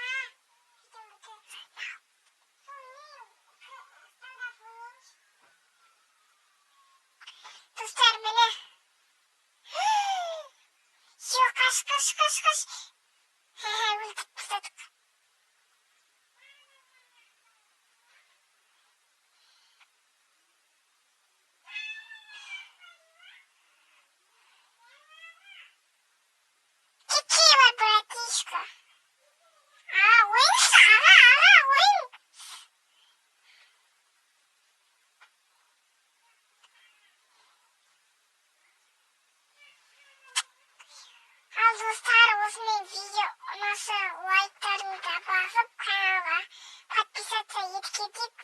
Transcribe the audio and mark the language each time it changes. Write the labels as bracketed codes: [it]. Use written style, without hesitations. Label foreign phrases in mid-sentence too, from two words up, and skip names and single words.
[kk] Достар, міне. Йо, қаш! Өлтіріп тастадық. [ru] Какие вы, братишка? [kk] Ойын. Ал, достар, осымен видео ұнаса лайктарыңызды басып, каналға подписаться етіп кетейік.